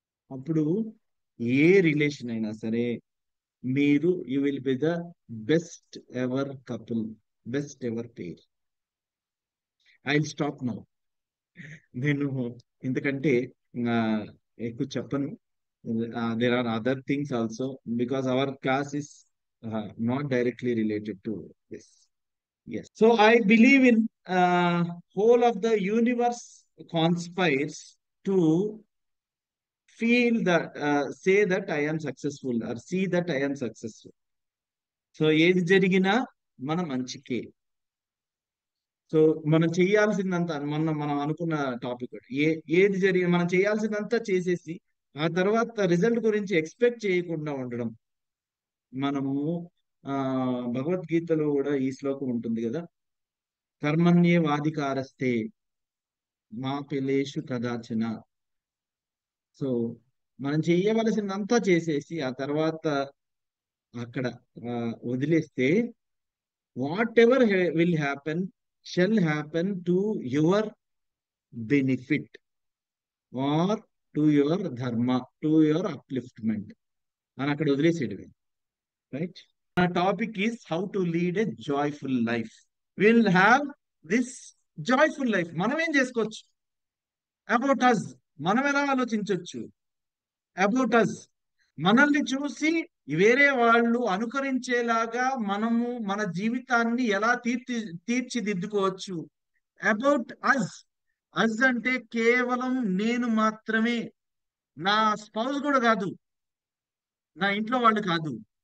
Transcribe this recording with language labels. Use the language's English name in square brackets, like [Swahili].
[Telugu] అప్పుడు ఏ రిలేషన్ అయినా సరే మీరు [English] You will be the best ever couple, best ever pair. I will stop now. [Telugu] నేను ఎందుకంటే ఆ, ఎక్కువ చెప్పను. [English] There are other things also, because our class is not directly related to this. Yes, so I believe in whole of the universe conspires to feel that, say that I am successful or see that I am successful. [Telugu] So ఏది జరిగినా మన మంచికే. So మనం చేయాల్సిందంతా, మనం అనుకున్న topic ఏది జరిగిన మనం చేయాల్సిందంతా చేసేసి ఆ తర్వాత రిజల్ట్ గురించి ఎక్స్పెక్ట్ చేయకుండా ఉండడం. మనము ఆ భగవద్గీతలో కూడా ఈ శ్లోకం ఉంటుంది కదా, [Sanskrit] కర్మణ్యే వాధికారస్తే మా పిలేషు కదాచన. [Telugu] సో మనం చేయవలసిందంతా చేసేసి ఆ తర్వాత అక్కడ వదిలేస్తే, [English] whatever will happen shall happen to your benefit or to your dharma, to your upliftment [Telugu] అని అక్కడ వదిలేసేయడమే. [English] Right? our topic is how to lead a joyful life. We'll have this joyful life. [Telugu] మనం ఏం చేసుకోవచ్చు? [English] about us [Telugu] మనం ఎలా ఆలోచించవచ్చు? [English] about us [Telugu] మనల్ని చూసి వేరే వాళ్ళు అనుకరించేలాగా మనము మన జీవితాన్ని ఎలా తీర్చిదిద్దుకోవచ్చు? About us. అస్ అంటే కేవలం నేను మాత్రమే, నా స్పౌస్ కూడా కాదు, నా ఇంట్లో వాళ్ళు కాదు.